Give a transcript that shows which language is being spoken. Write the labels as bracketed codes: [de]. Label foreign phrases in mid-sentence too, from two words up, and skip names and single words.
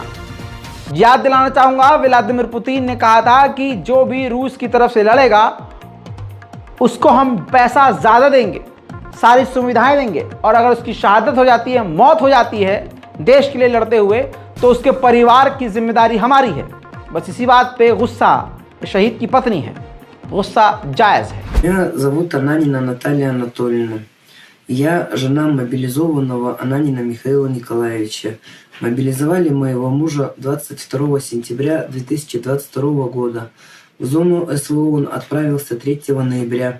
[hi] याद दिलाना चाहूंगा व्लादिमीर पुतिन ने कहा था कि जो भी रूस की तरफ से लड़ेगा उसको हम पैसा ज़्यादा देंगे, सारी सुविधाएं देंगे, और अगर उसकी शहादत हो जाती है, मौत हो जाती है देश के लिए लड़ते हुए, तो उसके परिवार की जिम्मेदारी हमारी है। बस इसी बात पे गुस्सा शहीद की पत्नी है, गुस्सा जायज़ है। [ru] Меня зовут Ананина Наталья Анатольевна. Я жена мобилизованного Ананина Михаила Николаевича. Мобилизовали моего мужа 22 сентября 2022 года. В зону СВО он отправился 3 ноября.